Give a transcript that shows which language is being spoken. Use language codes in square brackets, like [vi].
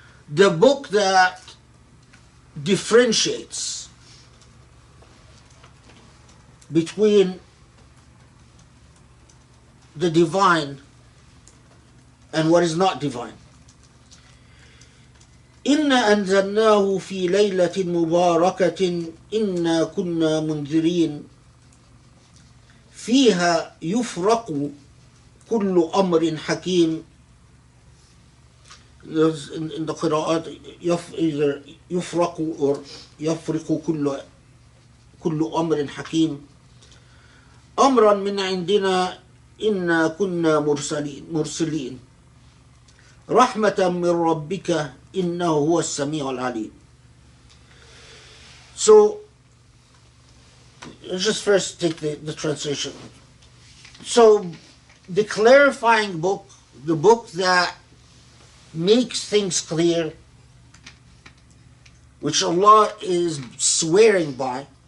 [en] the book that differentiates between the divine and what is not divine. [ar] إنا أنزلناه في ليلة مباركة إنا كنا منذرين فيها يفرق كل أمر حكيم. In the قراءات either يفرق or يفرق كل أمر حكيم أمرا من عندنا إنا كنا مرسلين رحمة من ربك إنه هو السميع العليم. [en] So, let's just first take the translation. So, the clarifying book, the book that makes things clear, which Allah is swearing by,